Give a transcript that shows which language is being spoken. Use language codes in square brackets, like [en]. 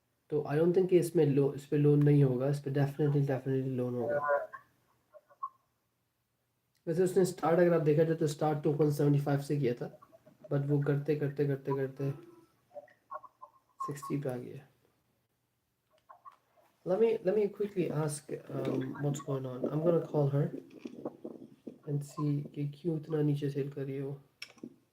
[hi] तो [en] I don't think [hi] कि इस पे लोन नहीं होगा, इस पे डेफिनेटली लोन होगा. वैसे उसने स्टार्ट अगर आप देखा जाए तो स्टार्ट तो 175 से किया था, बट वो करते करते करते करते 60 पे आ गया. [en] Let me quickly ask what's going on. I'm gonna call her and see [hi] कि क्यों इतना नीचे सेल कर रही है वो.